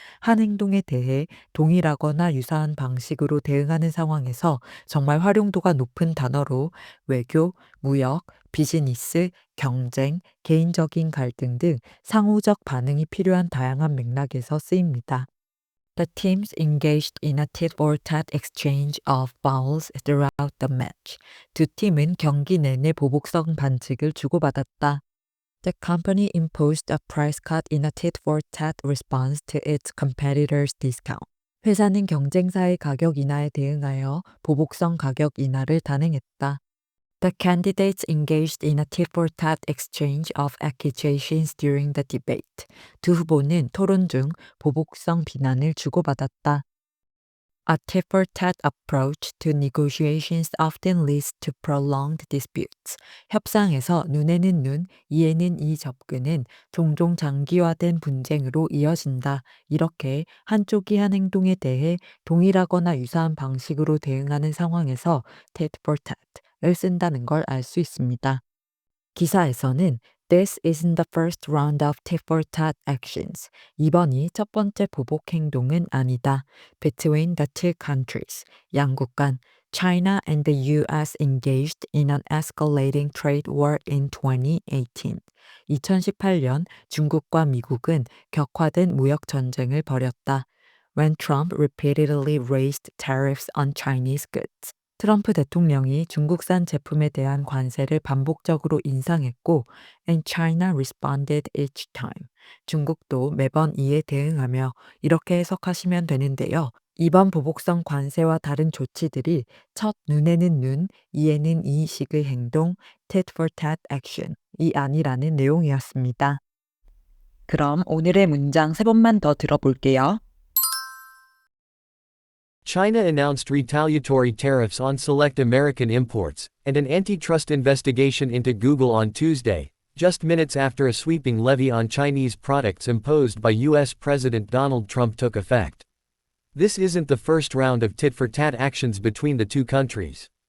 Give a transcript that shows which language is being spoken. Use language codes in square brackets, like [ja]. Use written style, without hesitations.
[ko] 한 행동에 대해 동일하거나 유사한 방식으로 대응하는 상황에서 정말 활용도가 높은 단어로 외교, 무역, 비즈니스, 경쟁, 개인적인 갈등 등 상호적 반응이 필요한 다양한 맥락에서 쓰입니다. [en] The teams engaged in a tit-for-tat exchange of fouls throughout the match. [ko] 두 팀은 경기 내내 보복성 반칙을 주고받았다. [en] The company imposed a price cut in a tit-for-tat response to its competitors' discount. [ko] 회사는 경쟁사의 가격 인하에 대응하여 보복성 가격 인하를 단행했다. [en] The candidates engaged in a tit-for-tat exchange of accusations during the debate. [ko] 두 후보는 토론 중 보복성 비난을 주고받았다. [en] A tit-for-tat approach to negotiations often leads to prolonged disputes. [ko] 협상에서 눈에는 눈, 이에는 이 접근은 종종 장기화된 분쟁으로 이어진다. 이렇게 한쪽이 한 행동에 대해 동일하거나 유사한 방식으로 대응하는 상황에서 tit-for-tat을 쓴다는 걸 알 수 있습니다. 기사에서는 [en] This isn't the first round of tit-for-tat actions. [ko] 이번이 첫 번째 보복 행동은 아니다. [en] Between the two countries. [ko] 양국 간 [en] China and the U.S. engaged in an escalating trade war in 2018. [ko] 2018년 중국과 미국은 격화된 무역 전쟁을 벌였다. [en] When Trump repeatedly raised tariffs on Chinese goods. [ko] 트럼프 대통령이 중국산 제품에 대한 관세를 반복적으로 인상했고, [en] and China responded each time. [ko] 중국도 매번 이에 대응하며 이렇게 해석하시면 되는데요. 이번 보복성 관세와 다른 조치들이 첫 눈에는 눈, 이에는 이식의 행동, [en] tit for tat action [ko] 이 아니라는 내용이었습니다. 그럼 오늘의 문장 세 번만 더 들어볼게요. [en] China announced retaliatory tariffs on select American imports, and an antitrust investigation into Google on Tuesday, just minutes after a sweeping levy on Chinese products imposed by U.S. President Donald Trump took effect. This isn't the first round of tit-for-tat actions between the two countries.